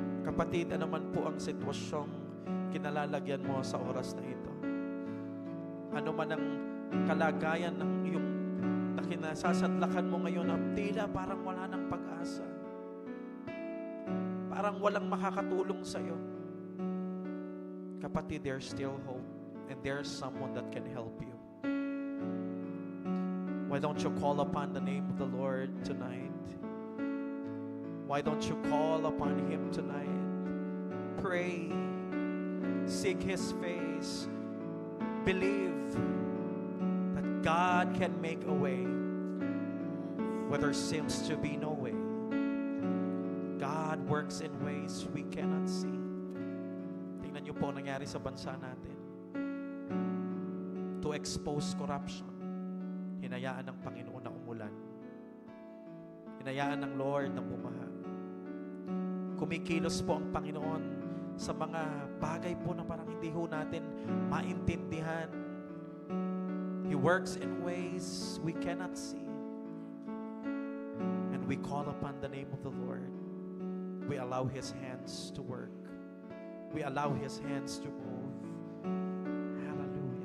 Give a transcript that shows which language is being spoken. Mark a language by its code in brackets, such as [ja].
[tl] Kapatid, na naman po ang sitwasyong kinalalagyan mo sa oras na ito. Ano man ang kalagayan ng iyong na kinasasadlakan mo ngayon na tila parang wala ng pag-asa. Parang walang makakatulong sa iyo. Kapatid, [en] there's still hope and there's someone that can help you. Why don't you call upon the name of the Lord tonight? Why don't you call upon Him tonight? Pray. Seek His face. Believe that God can make a way where there seems to be no way. God works in ways we cannot see. [tl] Tingnan niyo po ang nangyari sa bansa natin. [en] To expose corruption, [tl] hinayaan ng Panginoon na umulan. Hinayaan ng Lord na bumaha. Kumikilos po ang Panginoon sa mga bagay po na parang hindi ho natin maintindihan. [en] He works in ways we cannot see. And we call upon the name of the Lord. We allow His hands to work. We allow His hands to move. Hallelujah.